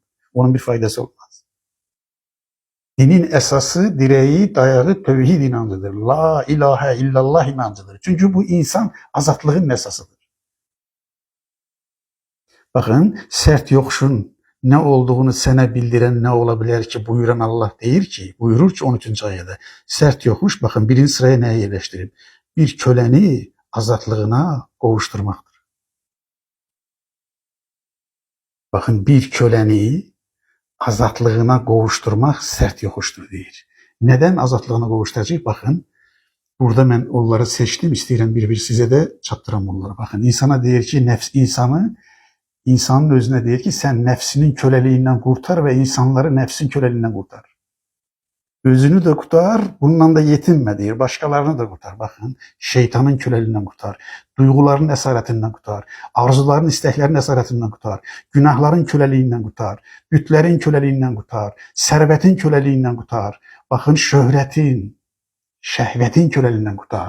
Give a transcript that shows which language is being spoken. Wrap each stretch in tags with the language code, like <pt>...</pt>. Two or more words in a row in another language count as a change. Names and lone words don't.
<tr>Onun bir faydası olmaz. Dinin esası, direği, dayağı tevhid inancıdır.</tr> <ar>لا إله إلا الله</ar> <tr>inancıdır. Çünkü bu insan azatlığın esasıdır. Bakın sert yokuşun ne olduğunu</tr> <az>sənə bildirən nə ola bilər ki, buyuran Allah deyir ki, buyurur ki 13-cü ayədə, sərt yoxmuş, baxın birinci sıraya nəyə yerləşdirib? Bir köləni azadlığına qovuşturmaqdır. Bakın bir köləni azadlığına qovuşturmaq sərt yoxuşdur deyir. Neden azadlığına qovuşturacaq? Bakın, burada mən onları seçtim, istəyirəm bir-bir sizə də çatdıram onları. Bakın, insana deyir ki, insanın özünə deyir ki, sən nəfsinin köleliğindən qurtar və insanları nəfsin köleliğindən qurtar.</az> <tr>Özünü de kurtar, bundan da yetinme deyir. Başkalarını da kurtar. Bakın, şeytanın köleliğinden kurtar. Duyguların esaretinden kurtar. Arzuların, isteklerin esaretinden kurtar. Günahların köleliğinden kurtar. Bütlerin köleliğinden kurtar. Servetin köleliğinden kurtar. Bakın, şöhretin, şehvetin köleliğinden kurtar.</tr>